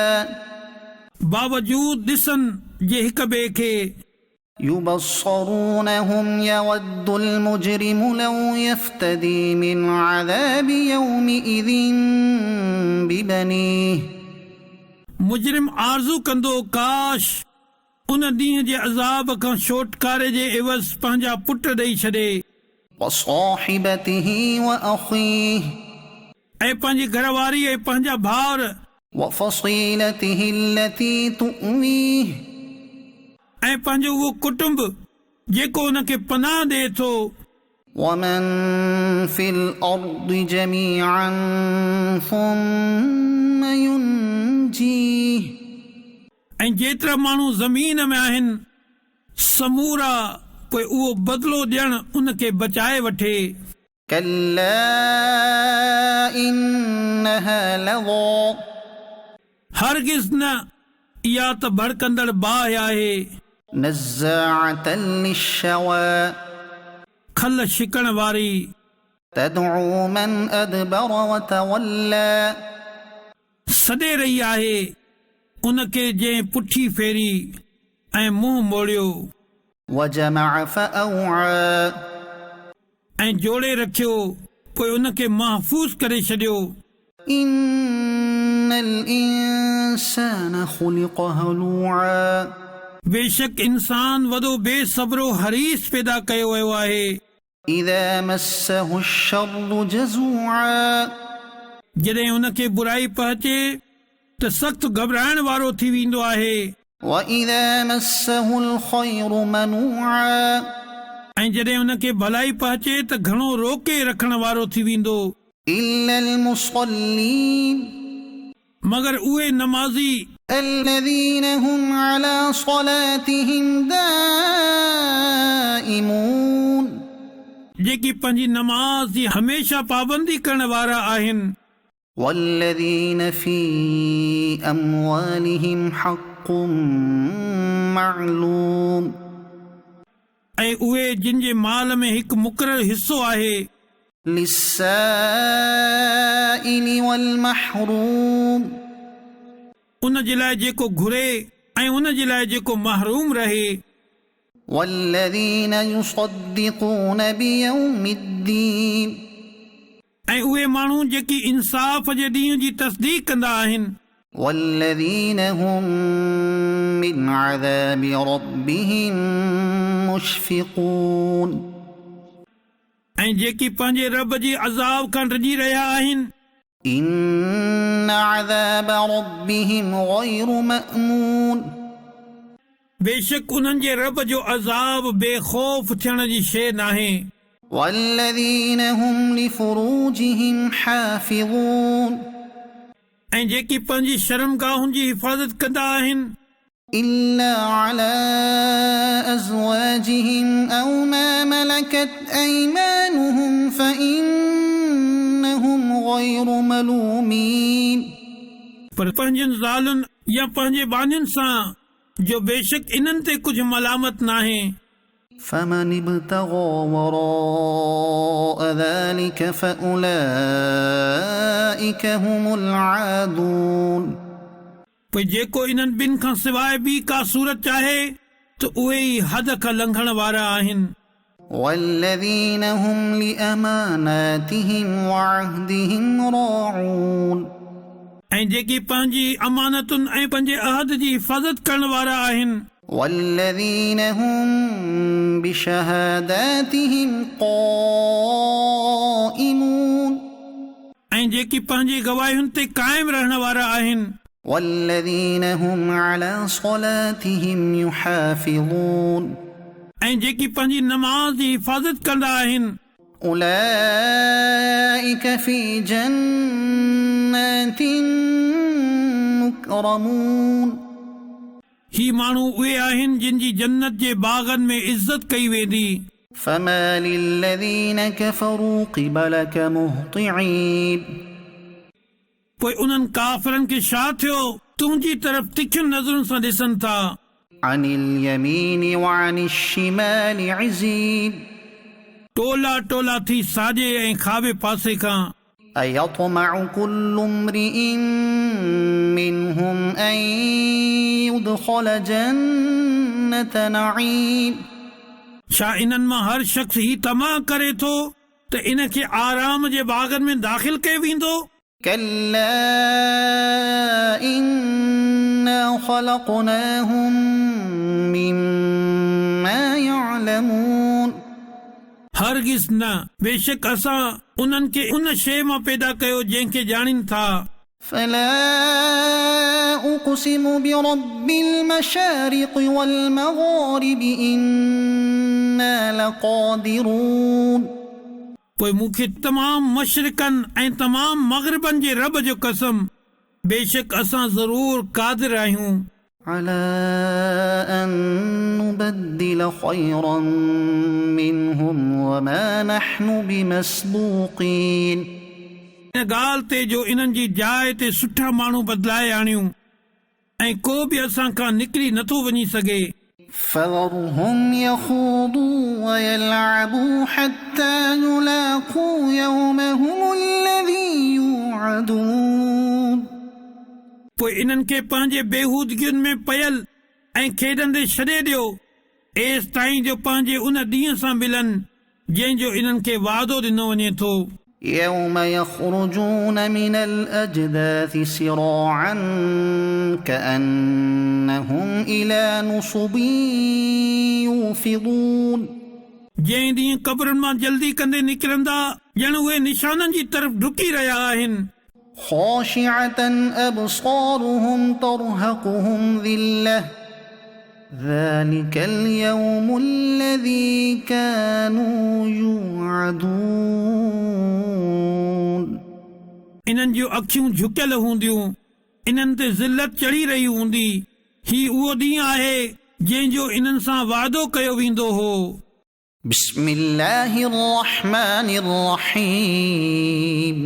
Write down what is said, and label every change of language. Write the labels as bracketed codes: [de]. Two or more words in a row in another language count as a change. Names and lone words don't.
[sd] बावजूद ॾिसनि जे हिक ॿिए खे [ar] يبصرونهم يود المجرم لو يفتدي من عذاب يومئذ ببنيه [sd] मुजरिम आरज़ू कंदो काश उन ॾींहं जे अज़ाब खां छोटकारे जे एवज़ पंहिंजा पुट ॾेई छॾे [ar] وصاحبته وأخيه [sd] ऐं पंहिंजी घरवारी ऐं पंहिंजा भाउर [ar] وفصيلته التي تؤويه [sd] ऐं पंहिंजो उहो कुटुंब जेको उनखे पनाह ॾिए थो [ar] ومن في الأرض جميعا ثم ينجيه [sd] ऐं जेतिरा माण्हू ज़मीन में आहिनि समूरा पोइ उहो बदिलो ॾियणु उनखे बचाए वठे [ar] كلا إنها لظى [sd] हरगिज़ न इहा त भड़कंदड़ बाहि आहे [ar] نزاعة للشوى [sd] खल छिकण वारी [ar] تدعو من أدبر وتولى [sd] सॾे रही आहे उनखे जंहिं पुठी फेरी ऐं मुंहुं मोड़ियो [ar] وجمع فأوعى [sd] ऐं जोड़े रखियो पोइ उनखे महफ़ूज़ करे छॾियो [ar] إن الإنسان خلق هلوعا [sd] बेशक इंसान वॾो बेसब्रो हरीस पैदा कयो वियो आहे [ar] إذا مسه الشر جزوعا [sd] जॾहिं हुनखे बुराई पहुचे त सख़्तु घबराइण वारो थी वेंदो आहे [ar] وإذا مسه الخير منوعا [sd] ऐं जॾहिं हुनखे भलाई पहुचे त घणो रोके रखण वारो थी वेंदो [ar] إلا المصلين [sd] मगर उहे नमाज़ी [ar] الذين هم على صلاتهم دائمون [sd] जेकी पंहिंजी नमाज़ जी हमेशा पाबंदी करण वारा आहिनि [ar] والذين في أموالهم حق معلوم [sd] ऐं उहे जिन जे माल में हिकु मुक़ररु हिसो आहे [ar] للسائل والمحروم [sd] उन जे लाइ जेको घुरे ऐं उन जे लाइ जेको महरूम रहे [ar] والذين يصدقون بيوم الدين [sd] ऐं उहे माण्हू जेकी इंसाफ़ जे ॾींहं जी तस्दीक़ कंदा आहिनि [ar] والذين هم من عذاب ربهم مشفقون [sd] ऐं जेकी पंहिंजे रब जी अज़ाब खां डिॼी रहिया आहिनि [ar] إن عذاب ربهم غير مأمون [sd] बेशक उन्हनि जे रब जो अज़ाब बेखौफ़ थियण जी शइ नाहे [ar] والذين هم لفروجهم حافظون [sd] ऐं जेकी पंहिंजी शर्मगाहुनि जी हिफ़ाज़त कंदा आहिनि [ar] إلا على أزواجهم أو ما ملكت أيمانهم فإنهم غير ملومين [sd] पर पंहिंजनि ज़ालुनि या पंहिंजे बानियुनि सां जो बेशक इन्हनि ते कुझु मलामत नाहे [ar] فمن ابتغى وراء ذلك فأولئك هم العادون [sd] पोइ जेको इन्हनि ॿिनि खां सवाइ ॿी का सूरत चाहे त उहे ई हद खां लंघण वारा आहिनि [ar] والذين هم لأماناتهم وعهدهم راعون [sd] ऐं जेकी पंहिंजी अमानतुनि ऐं पंहिंजे अहद जी हिफ़ाज़त करण वारा आहिनि [ar] والذين هم بشهاداتهم قائمون [sd] ऐं जेकी पंहिंजी गवाहियुनि ते क़ाइमु रहण वारा आहिनि [ar] والذين هم على صلاتهم يحافظون [sd] ऐं जेकी पंहिंजी नमाज़ जी हिफ़ाज़त कंदा आहिनि [ar] أولئك في جنات مكرمون [sd] ही माण्हू उहे आहिनि जिन जी जन्नत जे बाग़नि में इज़त कई वेंदी [ar] فما للذين كفروا قبلك مهطعين [sd] पोइ उन्हनि काफ़िरनि खे छा थियो तुंहिंजी तरफ़ तिखियुनि नज़रुनि सां ॾिसनि था [ar] عن اليمين وعن الشمال عزين [sd] टोला टोला थी साॼे ऐं खाॿे पासे खां [ar] أيطمع كل امرئ منهم أن يدخل جنة نعيم [sd] छा इन्हनि मां हर शख़्स ही तमा करे थो त इन खे आराम जे बाग़नि में दाख़िल कयो वेंदो [ar] كلا إنا خلقناهم مما يعلمون [sd] हरगिज़ न बेशक असां उन्हनि खे उन शइ मां पैदा कयो जंहिंखे ॼाणीनि था [ar] فلا أقسم برب المشارق والمغارب إنا لقادرون [sd] पोइ मूंखे तमामु मशरिक़नि ऐं तमामु मग़रिबनि जे रब जो कसम बेशक असां ज़रूर क़ादिर आहियूं [ar] على أن نبدل خيرا منهم وما نحن بمسبوقين [sd] इन ॻाल्हि ते जो इन्हनि जी जाइ ते सुठा माण्हू बदिलाए आणियूं ऐं को बि असां खां निकिरी नथो वञी सघे [ar] فذرهم يخوضوا ويلعبوا حتى يلاقوا يومهم الذي يوعدون [sd] पोइ इन्हनि खे पंहिंजे बेहूदगियुनि में पयल ऐं खेॾंदे छॾे ॾियो एसि ताईं जो पंहिंजे उन ॾींहं सां मिलनि जंहिंजो इन्हनि खे वादो ॾिनो वञे थो [ar] يوم يخرجون من الأجداث سراعا كأنهم إلى نصب يوفضون [sd] जंहिं ॾींहुं क़ब्रनि मां जल्दी कंदे निकिरंदा ॼण उहे निशाननि जी तरफ़ डुकी रहिया आहिनि [ar] خاشعة أبصارهم ترهقهم ذلة ذلك اليوم الذي كانوا يوعدون [sd] इन्हनि जूं अखियूं झुकियल हूंदियूं इन्हनि ते ज़िल्लत चढ़ी रही हूंदी ही उहो ॾींहुं आहे जंहिंजो इन्हनि सां वाइदो कयो वेंदो हो [ar] بسم الله الرحمن الرحيم